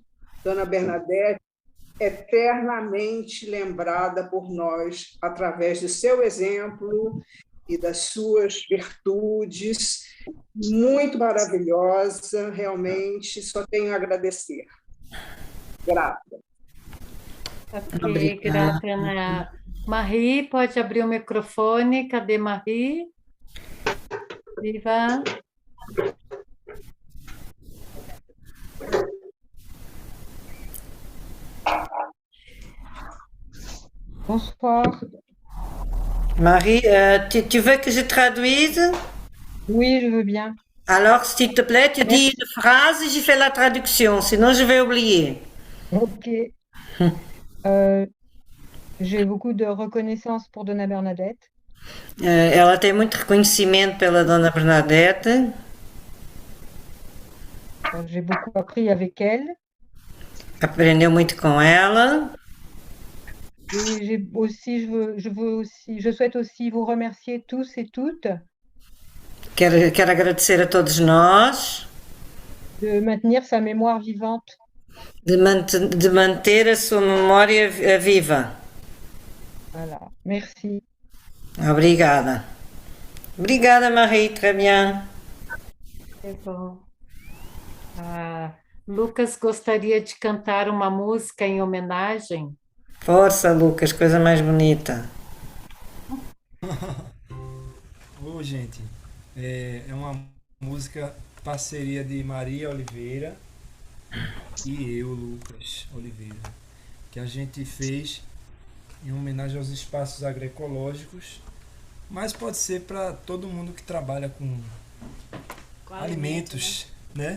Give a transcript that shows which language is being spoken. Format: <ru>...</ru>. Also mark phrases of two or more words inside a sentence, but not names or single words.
<pt>Dona Bernadette, eternamente lembrada por nós, através do seu exemplo e das suas virtudes, muito maravilhosa, realmente, só tenho a agradecer. Grata. Ok, grata, Ana. Marie, pode abrir o microfone. Cadê Marie? Viva.</pt> <fr>Bonsoir. Marie, tu veux que je traduise? Oui, je veux bien. Alors, s'il te plaît, tu dis une phrase et je fais la traduction, sinon je vais oublier. Ok. J'ai beaucoup de reconnaissance pour Dona Bernadette.</fr> <pt>Ela tem muito reconhecimento pela Dona Bernadette.</pt> <fr>J'ai beaucoup appris avec elle.</fr> <pt>Aprendeu muito com ela.</pt> <fr>Et je souhaite aussi vous remercier tous et toutes</fr> <pt>Quero agradecer a todos nós</pt> <fr>de maintenir sa mémoire vivante.</fr> <pt>de manter a sua memória viva.</pt> <fr>Voilà, merci.</fr> <pt>Obrigada. Obrigada,</pt> <fr>Marie, très bien.</fr> <pt>É bom. Lucas gostaria de cantar uma música em homenagem. Força, Lucas, coisa mais bonita. Ô, gente, é uma música parceria de Maria Oliveira e eu, Lucas Oliveira, que a gente fez em homenagem aos espaços agroecológicos, mas pode ser para todo mundo que trabalha com alimentos, né?</pt>